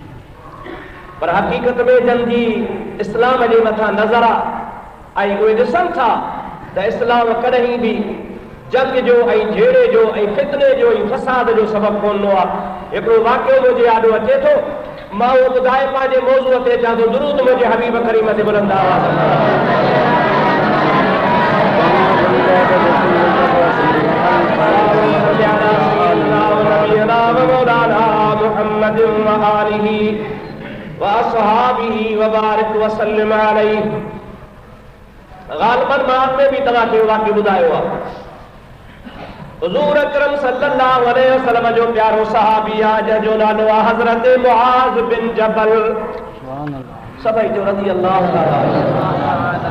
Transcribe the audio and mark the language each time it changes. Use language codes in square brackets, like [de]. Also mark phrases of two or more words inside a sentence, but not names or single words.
[sd] पर हक़ीक़त में जंगी इस्लाम जे मथां नज़र आहे ऐं उहे ॾिसनि था त इस्लाम कॾहिं बि जंग जो ऐं झेड़े जो ऐं फितने जो ऐं फसाद जो सबबु कोन्हो आहे। हिकिड़ो वाक़ियो मुंहिंजे यादि अचे थो, मां उहो ॿुधाए पंहिंजे मौज़ूअ ते अचां थो। दुरूद मुंहिंजे हबीब करीम ते बुलंद आवाज़ [ar] محمد وآله وأصحابه وبارك وسلم عليه. [sd] ग़ालिबन मां में बि तव्हांखे वाक़ियो ॿुधायो आहे। हुज़ूर अकरम [ar] صلى الله عليه وسلم [sd] जो प्यारो सहाबी आहे जंहिंजो नालो आहे हज़रत मुआज़ बिन जबल। सभई जो [ar] رضي الله تعالى.